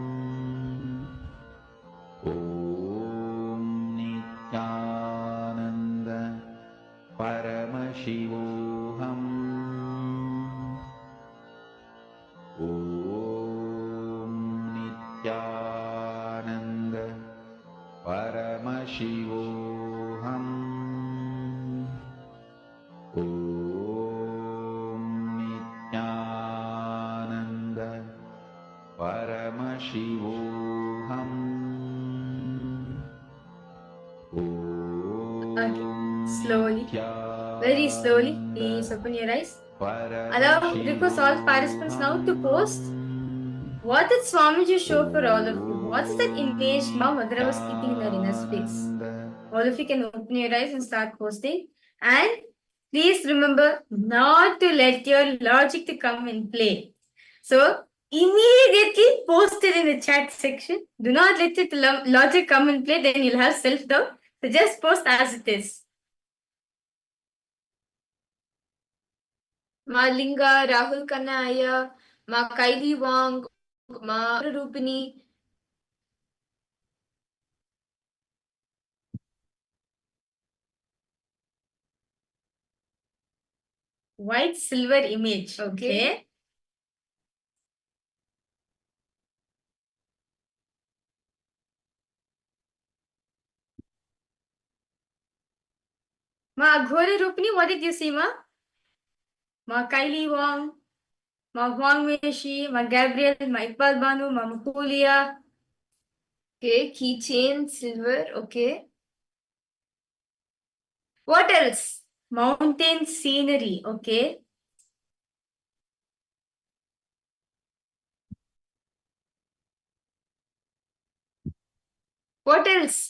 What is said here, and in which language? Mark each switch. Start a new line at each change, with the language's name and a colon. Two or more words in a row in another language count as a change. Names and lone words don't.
Sanskrit: Om Nithyananda Paramashivoham Om Nithyananda Paramashivoham Om Nithyananda Paramashivoham
English: Okay, slowly, very slowly, please open your eyes. Request all participants now to post what did Swamiji show for all of you. What is that image Ma Madhura was keeping in her inner space? All of you can open your eyes and start posting. And please remember not to let your logic to come in play. So immediately post it in the chat section. Do not let it logic come in play, then you'll have self-doubt. So just post as it is. Ma Linga, Rahul Kanaya, Ma Kaili Wang, Ma Rupini. White silver image. Okay. Ma Ghore Rupini, what did you see, Ma? Ma Kaili Wang, Ma Huang Weishi, Ma Gabriel, Ma Iqbal Banu, Ma Mukulia. Okay, keychain, silver, okay. What else? Mountain scenery, okay. What else?